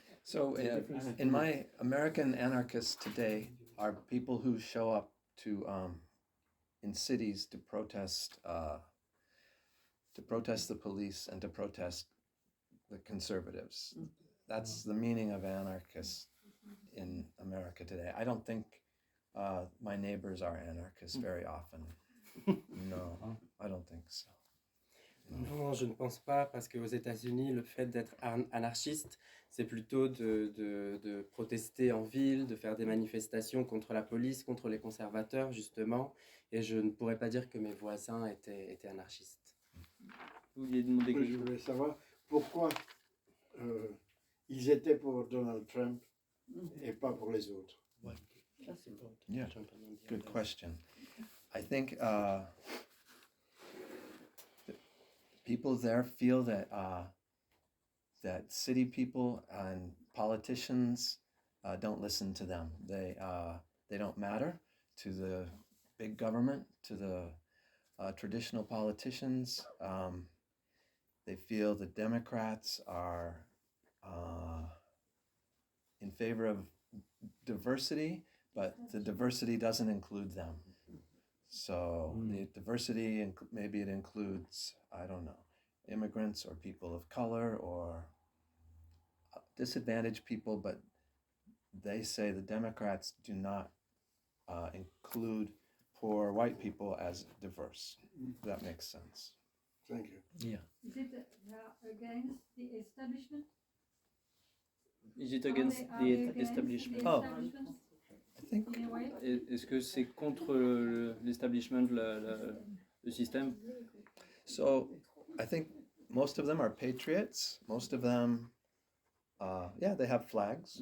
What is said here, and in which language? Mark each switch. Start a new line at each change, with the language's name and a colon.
English: So, in my American anarchists today are people who show up to in cities to protest the police and to protest the conservatives. That's the meaning of anarchists in America today. I don't think my neighbors are anarchists very often. No, I don't think so.
French: Non, je ne pense pas, parce qu'aux États-Unis, le fait d'être anarchiste, c'est plutôt de protester en ville, de faire des manifestations contre la police, contre les conservateurs, justement. Et je ne pourrais pas dire que mes voisins étaient anarchistes. Vous vouliez demander quelque Je chose? voulais savoir pourquoi ils étaient pour Donald Trump et pas pour les autres.
English: Yeah, good question. I think people there feel that that city people and politicians don't listen to them. They don't matter to the big government, to the traditional politicians. They feel the Democrats are in favor of diversity, but the diversity doesn't include them. So the diversity, maybe it includes, I don't know, immigrants or people of color or disadvantaged people, but they say the Democrats do not include poor white people as diverse. That makes sense. Thank you. Yeah. Is it against the establishment? Is it against the establishment? Oh. I think
French: Est-ce que c'est contre l'establishment, le système?
English: so. I think most of them are patriots. Most of them, yeah, they have flags.